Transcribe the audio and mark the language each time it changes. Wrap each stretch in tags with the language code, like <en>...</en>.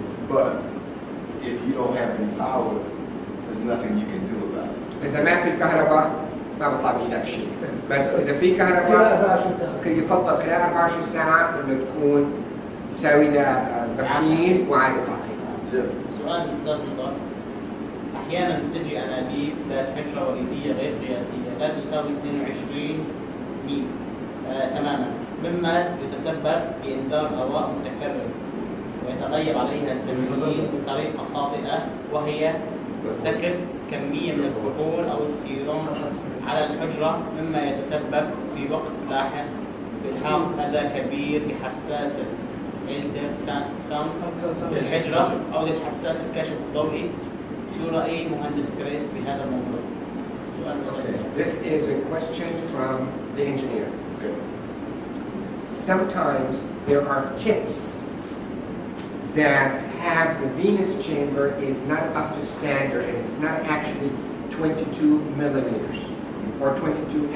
<en>But if you don't have any power, there's nothing you can do about it.</en> <ar>إذا ما في كهرباء ما بطلع بإيدك شيء. بس إذا في خلال كهرباء 24 ساعة. يفضل خلال 24 ساعة إنه تكون تساوي لها غسيل وإعادة تعقيم. سؤال أستاذ نضال. أحيانا تجي أنابيب ذات حجرة وريدية غير قياسية لا تساوي 22 ميل تماما، مما يتسبب بإنذار هواء متكرر ويتغير عليها التمرين بطريقة خاطئة، وهي سكب كمية من الكحول أو السيروم على الحجرة، مما يتسبب في وقت لاحق بإلحاق أذى كبير بحساسة التراساوند للحجرة أو للحساس الكشف الضوئي. شو رأي مهندس كريس بهذا الموضوع؟</ar> <en>Okay, this is a question from the engineer. Okay. Sometimes there are kits that have the venous chamber is not up to standard and it's not actually 22 millimeters or 22 mm.</en>